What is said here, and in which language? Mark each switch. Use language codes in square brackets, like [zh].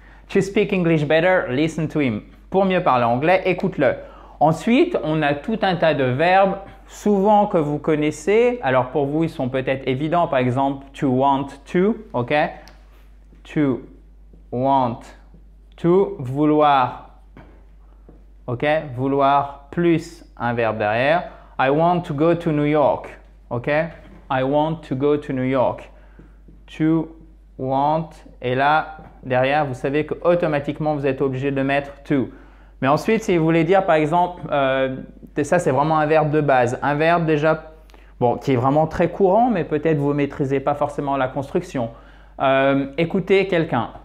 [en] To speak English better, listen to him. [fr] Pour mieux parler anglais, écoute-le. Ensuite, on a tout un tas de verbes souvent que vous connaissez. Alors pour vous, ils sont peut-être évidents. Par exemple, [en] to want to, [fr] ok? [en] To want to, vouloir, ok? [fr] Vouloir plus un verbe derrière. [en] I want to go to New York, ok? I want to go to New York. To want, [fr] et là, derrière, vous savez qu'automatiquement, vous êtes obligé de mettre to. Mais ensuite, si vous voulez dire, par exemple, ça c'est vraiment un verbe de base. Un verbe déjà, bon, qui est vraiment très courant, mais peut-être vous ne maîtrisez pas forcément la construction. Écouter quelqu'un.